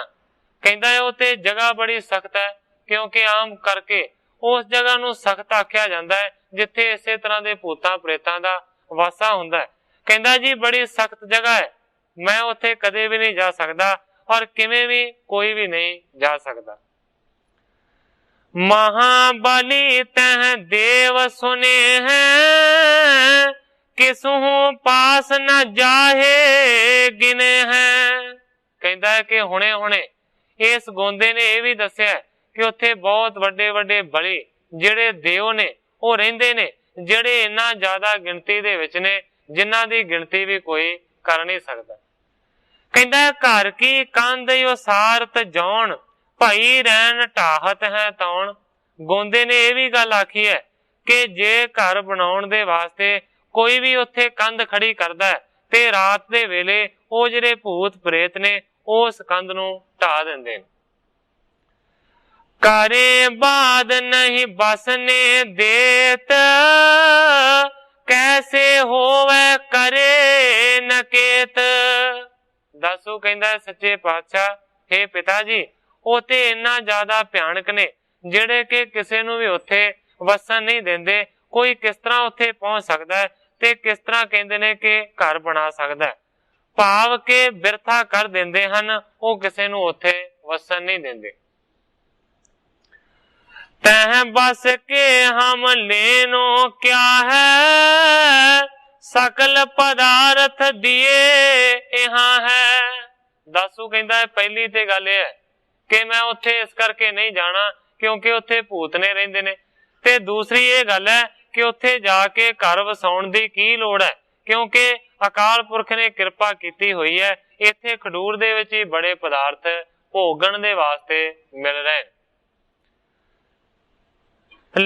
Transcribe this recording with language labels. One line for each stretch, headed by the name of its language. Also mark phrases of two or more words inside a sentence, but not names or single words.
Punjabi: ਕਹਿੰਦਾ ਹੈ ਉੱਥੇ ਜਗ੍ਹਾ ਬੜੀ ਸਖ਼ਤ ਹੈ, ਕਿਉਂਕਿ ਆਮ ਕਰਕੇ ਉਸ ਜਗ੍ਹਾ ਨੂੰ ਸਖ਼ਤ ਆਖਿਆ ਜਾਂਦਾ ਹੈ ਜਿੱਥੇ ਇਸੇ ਤਰ੍ਹਾਂ ਦੇ ਭੂਤਾਂ ਪ੍ਰੇਤਾਂ ਦਾ ਵਾਸਾ ਹੁੰਦਾ ਹੈ। ਕਹਿੰਦਾ ਜੀ ਬੜੀ ਸਖ਼ਤ ਜਗ੍ਹਾ ਹੈ, ਮੈਂ ਉੱਥੇ ਕਦੇ ਭੀ ਨਹੀਂ ਜਾ ਸਕਦਾ ਔਰ ਕਿਵੇਂ ਭੀ ਕੋਈ ਭੀ ਨਹੀਂ ਜਾ ਸਕਦਾ।
Braj: महाबली तह देव सुने हैं किसहू पास न जाहे गिने हैं।
Punjabi: ਕਹਿੰਦਾ ਹੈ ਕਿ ਹੁਣੇ ਹੁਣੇ ਇਸ ਗੋਂਦੇ ਨੇ ਇਹ ਭੀ ਦੱਸਿਆ ਕਿ ਉੱਥੇ ਬਹੁਤ ਵੱਡੇ ਵੱਡੇ ਬਲੀ ਜਿਹੜੇ ਦੇਵ ਨੇ ਉਹ ਰਹਿੰਦੇ ਨੇ, ਜਿਹੜੇ ਇੰਨਾ ਜ਼ਿਆਦਾ ਗਿਣਤੀ ਦੇ ਵਿੱਚ ਨੇ ਜਿਨ੍ਹਾਂ ਦੀ ਗਿਣਤੀ ਭੀ ਕੋਈ ਕਰ ਨਹੀਂ ਸਕਦਾ।
Braj: कहंदा है घर की कंध उसारत जौन भाई रहन ढाहत है तौन।
Punjabi: ਗੋਂਦੇ ਨੇ ਇਹ ਭੀ ਗੱਲ ਆਖੀ ਹੈ ਕਿ ਜੇ ਘਰ ਬਣਾਉਣ ਦੇ ਵਾਸਤੇ ਕੋਈ ਭੀ ਉੱਥੇ ਕੰਧ ਖੜ੍ਹੀ ਕਰਦਾ ਹੈ ਤੇ ਰਾਤ ਦੇ ਵੇਲੇ ਉਹ ਜਿਹੜੇ ਭੂਤ ਪ੍ਰੇਤ ਨੇ ਉਸ ਕੰਧ ਨੂੰ ਢਾਹ ਦਿੰਦੇ ਨੇ।
Braj: करे बाद नहीं बसने देत कैसे होवे करे नकेत।
Punjabi: ਦਾਸੂ ਕਹਿੰਦਾ ਹੈ ਸੱਚੇ ਪਾਤਸ਼ਾਹ ਹੇ ਪਿਤਾ ਜੀ ਉਹ ਤੇ ਇੰਨਾ ਜ਼ਿਆਦਾ ਭਿਆਨਕ ਨੇ ਜਿਹੜੇ ਕਿ ਕਿਸੇ ਨੂੰ ਵੀ ਉੱਥੇ ਵਸਣ ਨਹੀਂ ਦਿੰਦੇ। ਕੋਈ ਕਿਸ ਤਰ੍ਹਾਂ ਉੱਥੇ ਪਹੁੰਚ ਸਕਦਾ ਹੈ ਤੇ ਕਿਸ ਤਰ੍ਹਾਂ ਕਹਿੰਦੇ ਨੇ ਕਿ ਘਰ ਬਣਾ ਸਕਦਾ ਹੈ, ਭਾਵ ਕਿ ਬਿਰਥਾ ਕਰ ਦਿੰਦੇ ਹਨ, ਉਹ ਕਿਸੇ ਨੂੰ ਉੱਥੇ ਵਸਣ ਨਹੀਂ ਦਿੰਦੇ।
Braj: तह बस के हम लैनो किआ है सकल पदारथ दीए इहां है।
Punjabi: ਦਾਸੂ ਕਹਿੰਦਾ ਹੈ ਪਹਿਲੀ ਤੇ ਗੱਲ ਇਹ ਹੈ ਕਿ ਮੈਂ ਉੱਥੇ ਇਸ ਕਰਕੇ ਨਹੀਂ ਜਾਣਾ ਕਿਉਂਕਿ ਉੱਥੇ ਭੂਤ ਨੇ ਰਹਿੰਦੇ ਨੇ, ਤੇ ਦੂਸਰੀ ਇਹ ਗੱਲ ਹੈ ਕਿ ਉੱਥੇ ਜਾਕੇ ਘਰ ਵਸਾਉਣ ਦੀ ਕੀ ਲੋੜ ਹੈ ਕਿਉਂਕਿ ਅਕਾਲ ਪੁਰਖ ਨੇ ਕ੍ਰਿਪਾ ਕੀਤੀ ਹੋਈ ਹੈ। ਇੱਥੇ ਖਡੂਰ ਦੇ ਵਿੱਚ ਹੀ ਬੜੇ ਪਦਾਰਥ ਭੋਗਣ ਦੇ ਵਾਸਤੇ ਮਿਲ ਰਹੇ ਹੈਂ।